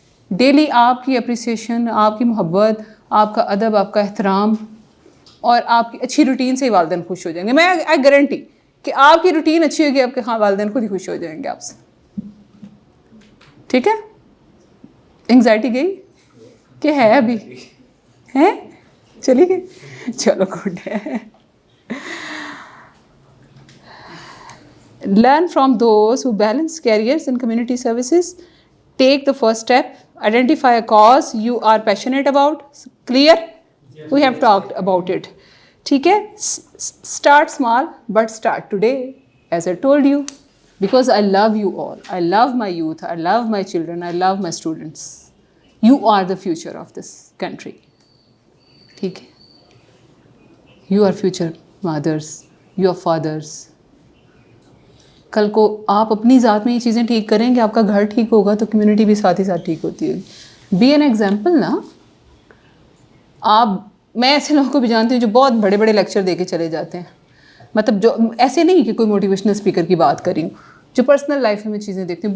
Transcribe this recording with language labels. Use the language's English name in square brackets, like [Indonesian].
[Urdu] Daily آپ کی appreciation, آپ کی محبت, آپ کا ادب, آپ کا احترام, اور آپ کی اچھی روٹین سے ہی والدین خوش ہو جائیں گے. میں [English] I guarantee [Urdu] کہ آپ کی روٹین اچھی ہوگی, آپ کے والدین خود ہی خوش ہو جائیں گے آپ سے. ٹھیک ہے, انگزائٹی گئی کہ ہے ابھی ہے, چلی گئی, چلو گڈ ہے. [English] Learn from those who balance careers and community services. Take the first step. Identify a cause you are passionate about. Clear? Yes, we have talked about it. [Urdu] ٹھیک ہے, [English] start small but start today, as I told you, because I love you all. I love my youth. I love my children. I love my students. You are the future of this country. [Urdu] ٹھیک ہے, [English] you are future mothers. You are fathers. [Urdu] کل کو آپ اپنی ذات میں یہ چیزیں ٹھیک کریں گے, آپ کا گھر ٹھیک ہوگا تو کمیونٹی بھی ساتھ ہی ساتھ ٹھیک ہوتی ہوگی. [English] be an example [Urdu] نا. میں ایسے لوگوں کو بھی جانتی ہوں جو بہت بڑے بڑے لیکچر دے کے چلے جاتے ہیں, مطلب جو ایسے نہیں کہ کوئی موٹیویشنل اسپیکر کی بات کر رہی ہوں, جو پرسنل لائف میں چیزیں دیکھتی ہوں.